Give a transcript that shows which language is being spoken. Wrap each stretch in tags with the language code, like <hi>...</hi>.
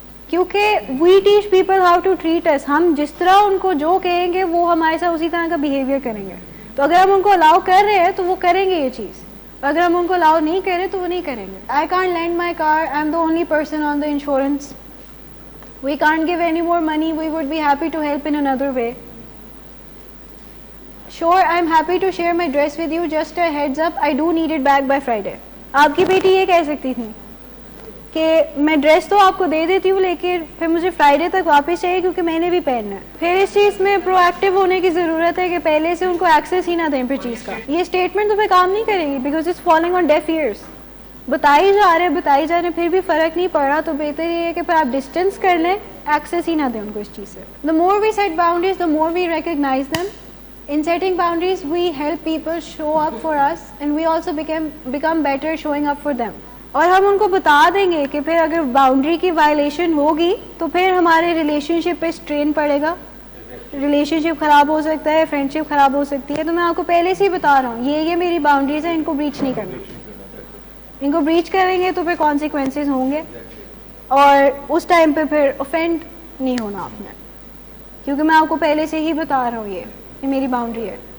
<ur>کیونکہ</ur> <en>we teach people how to treat us,</en> <ur>ہم جس طرح ان کو جو کہیں گے وہ ہمارے ساتھ اسی طرح کا بیہیویئر کریں گے. تو اگر ہم ان کو الاؤ کر رہے ہیں تو وہ کریں گے یہ چیز, اگر ہم ان کو الاؤ نہیں کر رہے تو وہ نہیں کریں گے.</ur> <en>I can't lend my car, I am the only person on the insurance, we can't give any more money, we would be happy to help in another way. Sure, I'm happy to share my dress with you, just a heads up, I do need it back by Friday.</en> <ur>آپ کی بیٹی یہ کہہ سکتی تھی کہ میں dress تو آپ کو دے دیتی ہوں لیکن پھر مجھے فرائیڈے تک واپس چاہیے کیونکہ میں نے بھی پہننا ہے. پھر اس چیز میں پرو ایکٹیو ہونے کی ضرورت ہے کہ پہلے سے ان کو ایکسیس ہی نہ دیں پھر چیز کا. یہ اسٹیٹمنٹ تو پہ کام نہیں کرے گی</ur> <en>Because it's falling on deaf ears.</en> <ur>بتائی جا رہے پھر بھی فرق نہیں پڑ رہا, تو بہتر یہ ہے کہ پھر آپ ڈسٹینس کر لیں, ایکسیس ہی نہ دیں ان کو اس چیز سے.</ur> <en>The more we set boundaries, the more we recognize them. In setting boundaries, we help people show up for us and we also become better showing up for them.</en> <ur>اور ہم ان کو بتا دیں گے کہ پھر اگر باؤنڈری کی وائلیشن ہوگی تو پھر ہمارے ریلیشن شپ پہ اسٹرین پڑے گا, ریلیشن شپ خراب ہو سکتا ہے, فرینڈ شپ خراب ہو سکتی ہے. تو میں آپ کو پہلے سے ہی بتا رہا ہوں یہ میری باؤنڈریز ہیں, ان کو بریچ نہیں کرنا. ان کو بریچ کریں گے تو پھر کانسیکوینسز ہوں گے, اور اس ٹائم پہ پھر اوفینڈ نہیں ہونا آپ نے, کیونکہ میں آپ کو پہلے سے ہی بتا رہا ہوں یہ میری باؤنڈری ہے.</ur>